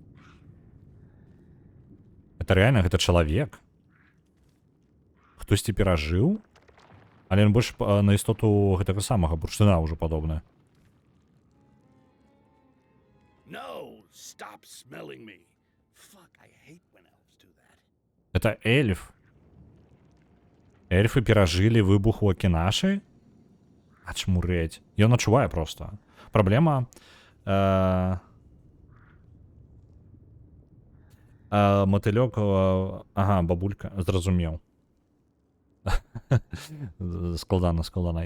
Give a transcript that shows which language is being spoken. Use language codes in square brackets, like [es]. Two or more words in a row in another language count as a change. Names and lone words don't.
[ru] Это реально, [be] гэта чалавек? Хтосьці перажыў? Але ён больш на істоту гэтага самага бурштына ўжо падобная. [en] No, stop smelling me. Fuck, I hate when elves do that. [ru] Это эльф. [be] Эльфы перажылі выбух у Акінаші? Ачмурэць. Ён адчувае проста. Праблема... Мотылёк... Ага, бабулька. Зразумеў. Складана.